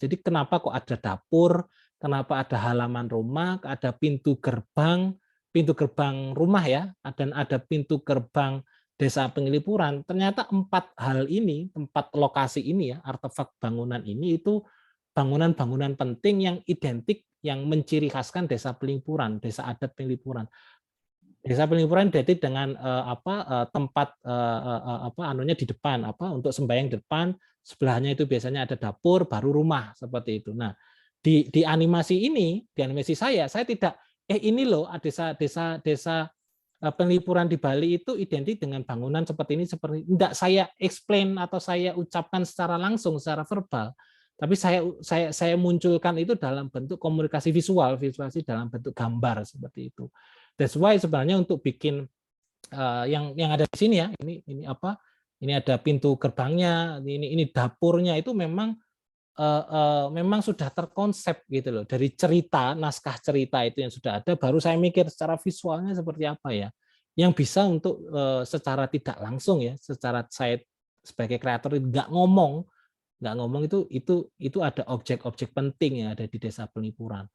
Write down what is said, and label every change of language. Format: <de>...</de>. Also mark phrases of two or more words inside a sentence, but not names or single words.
<id>Jadi kenapa kok ada dapur, kenapa ada halaman rumah, ada pintu gerbang rumah ya, dan ada pintu gerbang desa Pengelipuran. Ternyata 4 hal ini, 4 lokasi ini ya, artefak bangunan ini itu bangunan-bangunan penting yang identik, yang menciri khaskan desa Pengelipuran, desa adat Pengelipuran. Desa Pengelipuran identik dengan tempat anunya di depan, untuk sembahyang depan, sebelahnya itu biasanya ada dapur, baru rumah seperti itu. Nah, di animasi ini, di animasi saya tidak ini loh desa Pengelipuran di Bali itu identik dengan bangunan seperti ini, tidak saya explain atau saya ucapkan secara langsung, secara verbal, tapi saya munculkan itu dalam bentuk komunikasi visuasi dalam bentuk gambar seperti itu.</id> <en>That's why</en> <id>sebenarnya untuk bikin yang ada di sini ya, ini ada pintu gerbangnya, ini dapurnya, itu memang sudah terkonsep gitu loh, dari cerita, naskah cerita itu yang sudah ada, baru saya mikir secara visualnya seperti apa ya, yang bisa untuk secara tidak langsung ya, secara saya sebagai kreator nggak ngomong itu ada objek-objek penting yang ada di desa Pengelipuran.</id>